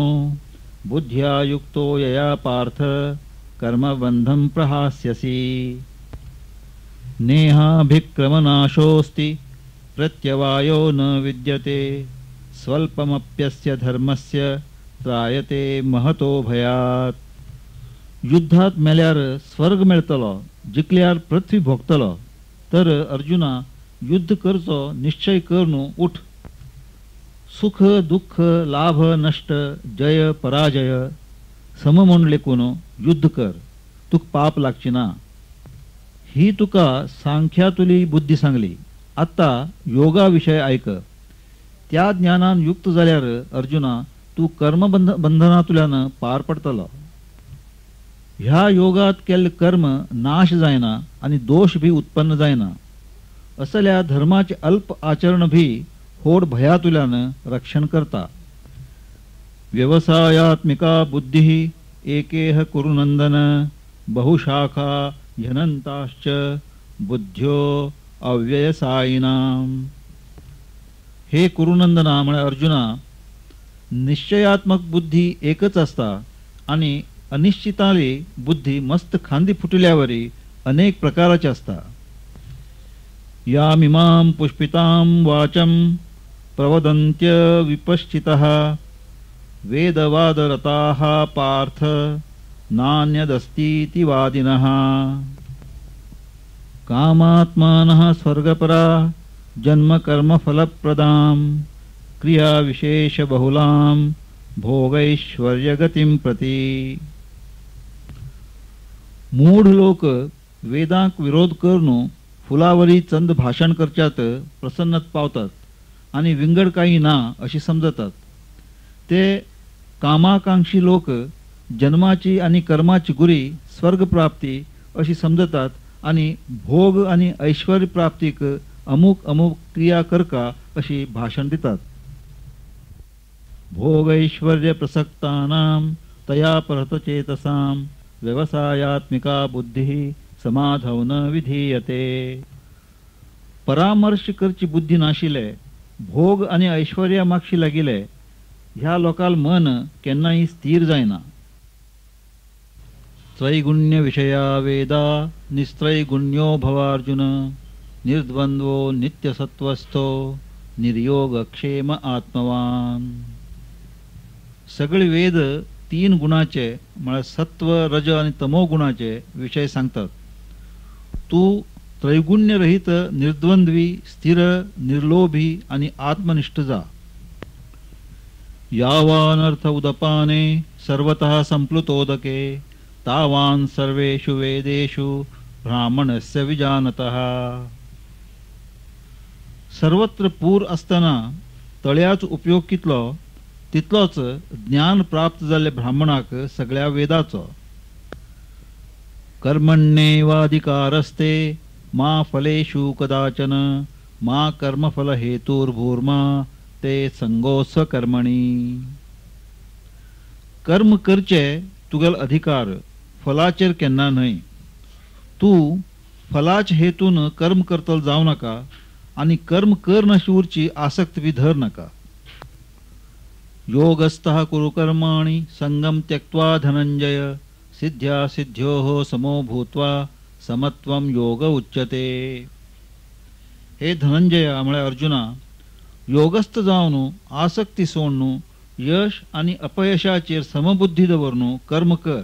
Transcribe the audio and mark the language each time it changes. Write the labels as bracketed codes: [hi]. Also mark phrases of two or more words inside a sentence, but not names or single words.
[sa] बुद्ध्या युक्तो यया पार्थ कर्मबन्धं प्रहास्यसि। नेहाभिक्रमनाशोऽस्ति प्रत्यवायो न विद्यते। स्वल्पमप्यस्य धर्मस्य त्रायते महतो भयात्। [kok] युद्धात मेल्यार स्वर्ग मेळतलो, जिखल्यार पृथ्वी भोगतलो। तर अर्जुना, युद्ध करचो निश्चय कर न्हू, उठ। सुख दुःख लाभ नष्ट जय पराजय सम म्हूण लेखून युद्ध कर, तुक पाप लागची ना। ही तुका सांख्यातुली बुद्धी सांगली। आता योगा विषय ऐक। त्या ज्ञानान युक्त जाल्यार अर्जुना, तू कर्मबंधनातुल्यान पार पडतलो। ह्या योगात केल्ले कर्म नाश जायना आणि दोष भी उत्पन्न जायना। असल्या धर्माचे अल्प आचरण भी होड भयातुल्यान रक्षण करता। [sa] व्यवसायात्मिका बुद्धिः एकेह कुरुनंदन बहुशाखा ह्यनंताश्च बुद्ध्यो अव्ययसायिनाम। [kok] हे कुरुनंदना म्हणजे अर्जुना, निश्चयात्मक बुद्धी एकच असता आणि अनिश्चिताली बुद्धी मस्त खांदी फुटल्यावरी अनेक प्रकारचे असता। [sa] यामिमां पुष्पितां वाचं प्रवदन्त्य विपश्चितः वेदवादरताः पार्थ नान्यदस्तीति वादिनः। कामात्मानः स्वर्गपरा जन्म कर्म फलप्रदां क्रिया विशेष बहुलां भोगैश्वर्यगतिं प्रति। [kok] मूढ लोक वेदांक विरोध करून फुलावरी चंद भाषण करच्यात प्रसन्नत पावतात आणि विंगड काही ना अशी समजतात। ते कामाकांक्षी लोक जन्माची आणि कर्माची गुरी स्वर्ग प्राप्ती अशी समजतात आणि भोग आणि ऐश्वर्य प्राप्तीक अमुक अमुक क्रिया करका अशी भाषण देतात। [sa] भोगैश्वर्य प्रसक्तानां तया परतचेतसां व्यवसायात्मिका बुद्धिः समाधौ न विधीयते। [kok] परामर्श करची बुद्धी नाशिले, भोग आणि ऐश्वर्या मागशी लागिले, ह्या लोकाल मन केन्नाही स्थिर जायना। [sa] त्रैगुण्य विषया वेदा निस्त्रैगुण्यो भवार्जुन निर्द्वंद्वो नित्यसत्वस्थो निर्योगक्षेम आत्मवान। [kok] सगळे वेद तीन गुणाचे म्हणजे सत्व रज आणि तमो गुणाचे विषय सांगतात। तू त्रैगुण्यरहित निर्द्वंद्वी स्थिर निर्लोभी आणि आत्मनिष्ठ जा. [sa] यावान अर्थ उदपाने सर्वतः संप्लुतोदके तावान सर्वेषु वेदेषु ब्राह्मणस्य विजानतः. [kok] सर्वत्र पूर असताना तळ्याच उपयोग कितलो तितलोच ज्ञान प्राप्त जाल्ले ब्राह्मणाक सगळ्या वेदाचो. [sa] कर्मण्येवाधिकारस्ते मा फलेषु कदाचन मा कर्मफल हेतुर्भूर्मा ते संगोस्व कर्मणी. [kok] कर्म करचे तुगेल अधिकार, फलाचेर केन्ना न्हय. तू फलाच हेतून कर्म करतल जावं नाका आणि कर्म कर नशी उरची आसक्त बी धर नाका. [sa] योगस्थः कुरु कर्माणि संगम त्यक्त्वा धनंजय सिद्ध्या सिद्ध्योः समो भूत्वा समत्वम योग उच्यते. [kok] हे धनंजया म्हळ्यार अर्जुना, योगस्थ जावन आसक्ती सोडून यश आणि अपयशाचेर समबुद्धी दवरून कर्म कर.